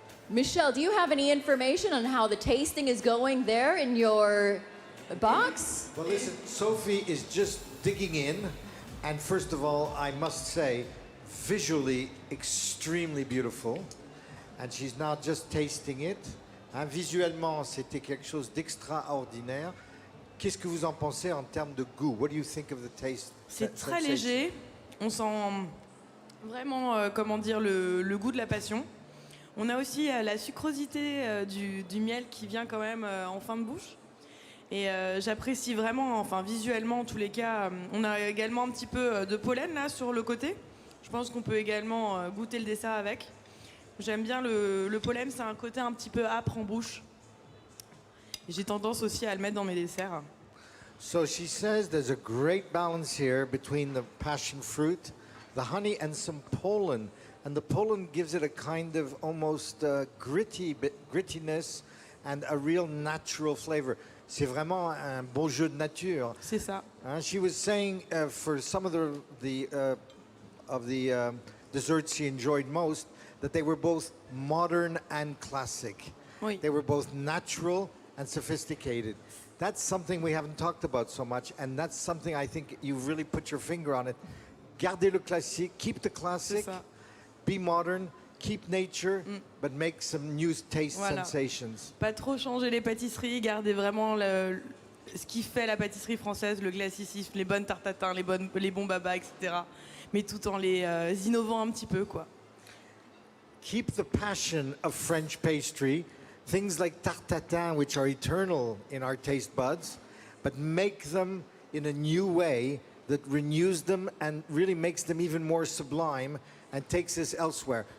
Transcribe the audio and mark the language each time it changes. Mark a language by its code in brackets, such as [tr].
[en] Michelle, do you have any information on how the tasting is going there in your box? Well, listen, Sophie is just digging in. And first of all, I must say, visually extremely beautiful. And she's now just tasting it. [fr] Hein, visuellement, c'était quelque chose d'extraordinaire. Qu'est-ce que vous en pensez en termes de goût? [en] What do you think of the taste? [fr] C'est très léger. On sent vraiment, comment dire, le goût de la passion. On a aussi la sucrosité du miel qui vient quand même en fin de bouche. Et j'apprécie vraiment, enfin visuellement en tous les cas, on a également un petit peu de pollen là sur le côté. Je pense qu'on peut également goûter le dessert avec. J'aime bien le pollen, c'est un côté un petit peu âpre en bouche. Et j'ai tendance aussi à le mettre dans mes desserts. [en] So she says there's a great balance here between the passion fruit, the honey and some pollen. And the pollen gives it a kind of almost grittiness and a real natural flavor. [fr] C'est vraiment un beau jeu de nature. C'est ça. [en] She was saying for some of the desserts she enjoyed most that they were both modern and classic. [fr] Oui. [en] They were both natural and sophisticated. That's something we haven't talked about so much, and that's something I think you've really put your finger on it. [fr] Gardez le classique, [en] keep the classic, be modern, keep nature, but make some new taste sensations. [fr] Pas trop changer les pâtisseries, garder vraiment ce qui fait la pâtisserie française, le classicisme, les bonnes tartes tatin, les bons babas, etc. Mais tout en les innovant un petit peu, quoi. [en] Keep the passion of French pastry, things like tarte tatin, which are eternal in our taste buds, but make them in a new way that renews them and really makes them even more sublime and takes us elsewhere.